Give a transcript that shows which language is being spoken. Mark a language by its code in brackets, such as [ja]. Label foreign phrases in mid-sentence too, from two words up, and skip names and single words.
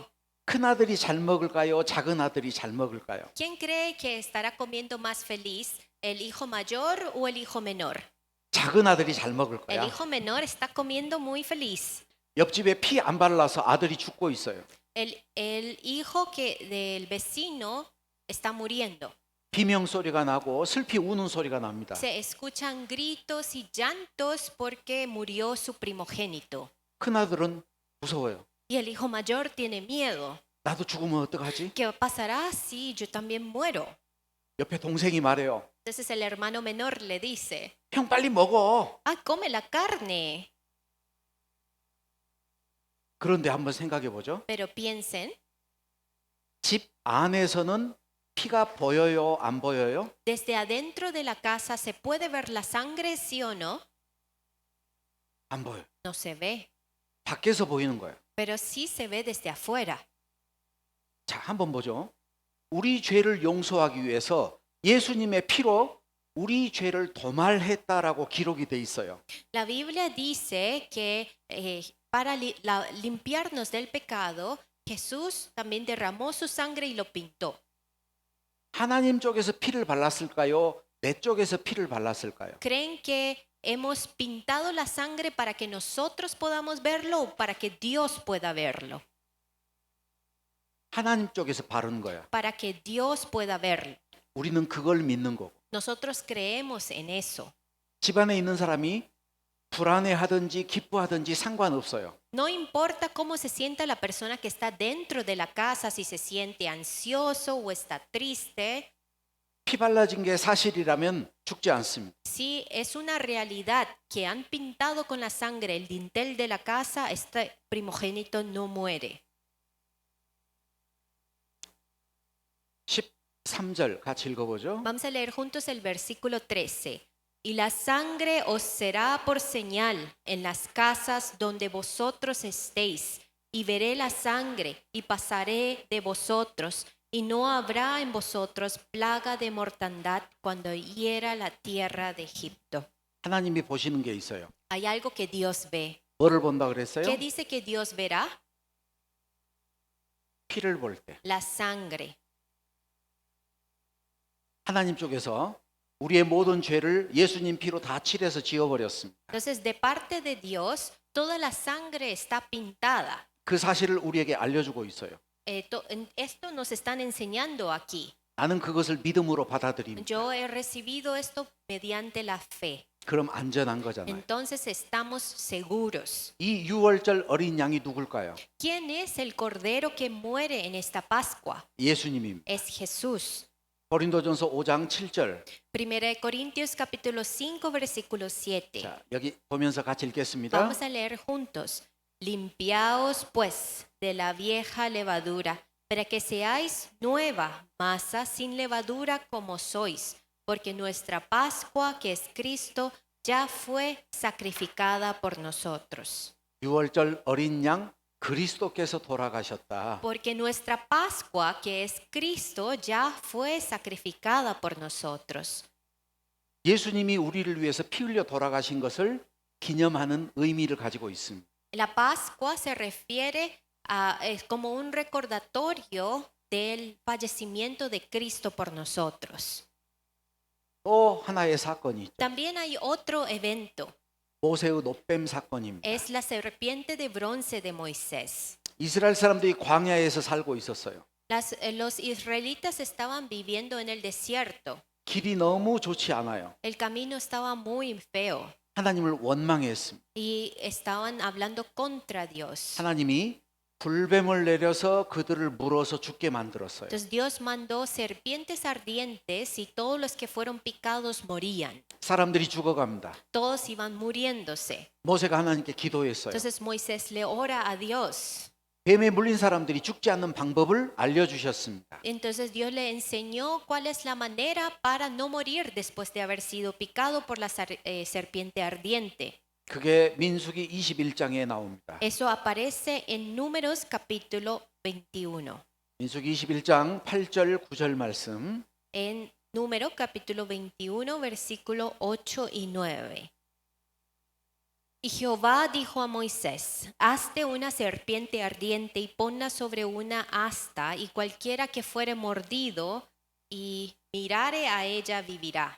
[ko] 큰아들이 잘 먹을까요? 작은 아들이 잘 먹을까요? [es] ¿Quién cree que estará comiendo más feliz, el hijo mayor o el hijo menor? [ko] 작은 아들이 잘 먹을 El 거야. [es] hijo menor está comiendo muy feliz. [ko] 옆집에 피 안 발라서 아들이 죽고 있어요. [es] El hijo del vecino está muriendo. [ko] 비명 소리가 나고 슬피 우는 소리가 납니다. [es] Se escuchan gritos y llantos porque murió su primogénito. [ko] 큰아들은 무서워요. [es] Y el hijo mayor tiene miedo. [ko] 나도 죽으면 어떡하지? [es] ¿Qué pasará si yo también muero? [ko] 옆에 동생이 말해요. [es] Entonces el hermano menor le dice, [ko] 형 빨리 먹어. [es] ¡ah, come la carne! [ko] 그런데 한번 생각해 보죠. [es] Pero piensen, [ko] 집 안에서는 피가 보여요, 안 보여요? [es] desde adentro de la casa se puede ver la sangre, sí o no. [ko] 안 보여요. [es] No se ve, [ko] 밖에서 보이는 거예요. [es] pero sí se ve desde afuera. [ko] 자, 한번 보죠. 우리 죄를 용서하기 위해서 예수님의 피로 우리 죄를 도말했다라고 기록이 돼 있어요. [es] La Biblia dice que para limpiarnos del pecado, Jesús también derramó su sangre y lo pintó. [ko] 하나님 쪽에서 피를 발랐을까요? 내 쪽에서 피를 발랐을까요? [es] ¿Creen que hemos pintado la sangre para que nosotros podamos verlo o para que Dios pueda verlo? [ko] 하나님 쪽에서 바른 거야. [es] Para que Dios pueda verlo. [ko] 우리는 그걸 믿는 거고. [es] Nosotros creemos en eso. [ko] 집안에 있는 사람이 불안해하든지 기뻐하든지 상관없어요. [es] No importa cómo se sienta la persona que está dentro de la casa, si se siente ansioso o está triste, [ko] 피 발라진 게 사실이라면 죽지 않습니다. [es] si es una realidad que han pintado con la sangre el dintel de la casa, este primogénito no muere. [ko] 13절 같이 읽어보죠. [es] Vamos a leer juntos el versículo 13. Y la sangre os será por señal en las casas donde vosotros estéis, y veré la sangre y pasaré de vosotros, y no habrá en vosotros plaga de mortandad cuando hiera la tierra de Egipto. [ko] 하나님이 보시는 게 있어요. [es] Hay algo que Dios ve. [ko] 뭐를 본다 그랬어요? [es] ¿Qué dice que Dios verá? [ko] 피를 볼 때. [es] La sangre. [ko] 하나님 쪽에서 우리의 모든 죄를 예수님 피로 다 칠해서 지워버렸습니다. [es] Entonces, de parte de Dios, toda la sangre está pintada. [ko] 그 사실을 우리에게 알려주고 있어요. [es] Esto nos están enseñando aquí. [ko] 나는 그것을 믿음으로 받아들입니다. [es] Yo he recibido esto mediante la fe. [ko] 그럼 안전한 거잖아요. [es] Entonces estamos seguros. [ko] 이 6월절 어린 양이 누굴까요? [es] ¿Quién es el cordero que muere en esta Pascua? [ko] 예수님입니다. [es] Es Jesús. [ko] 고린도전서 5장 7절. [es] 1 Corintios capítulo 5 versículo 7. [ko] 자, 여기 보면서 같이 읽겠습니다. [es] Vamos a leer juntos. Limpiaos pues de la vieja levadura, para que seáis nueva masa sin levadura como sois, porque nuestra Pascua, que es Cristo, ya fue sacrificada por nosotros. [ko] 6월절 어린 양 그리스도께서 돌아가셨다. [es] Porque nuestra Pascua, que es Cristo, ya fue sacrificada por nosotros. [ko] 예수님이 우리를 위해서 피 흘려 돌아가신 것을 기념하는 의미를 가지고 있습니다. [es] La Pascua se refiere es como un recordatorio del fallecimiento de Cristo por nosotros. [ko] 또 하나의 사건이 있죠. [es] También hay otro evento, [ko] 모세의 노뱀 사건입니다. [es] es la serpiente de bronce de Moisés. [ko] 이스라엘 사람들이 광야에서 살고 있었어요. [es] Los israelitas estaban viviendo en el desierto. [ko] 길이 너무 좋지 않아요. [es] El camino estaba muy feo [ko] 하나님을 원망했습니다. [es] y estaban hablando contra Dios. [ko] 하나님이 불뱀을 내려서 그들을 물어서 죽게 만들었어요. [es] Entonces Dios mandó serpientes ardientes y todos los que fueron picados morían. [ko] 사람들이 죽어갑니다. [es] Todos iban muriéndose. [ko] 모세가 하나님께 기도했어요. [es] Entonces Moisés le ora a Dios. [ko] 뱀에 물린 사람들이 죽지 않는 방법을 알려주셨습니다. [es] Entonces Dios le enseñó cuál es la manera para no morir después de haber sido picado por la serpiente ardiente. [ko] 그게 민수기 21장에 나옵니다. [es] Eso aparece en Números capítulo 21. [ko] 민수기 21장 8절 9절 말씀. [es] En Número capítulo 21, versículo 8 y 9. Y Jehová dijo a Moisés: hazte una serpiente ardiente y ponla sobre una asta, y cualquiera que fuere mordido y mirare a ella vivirá.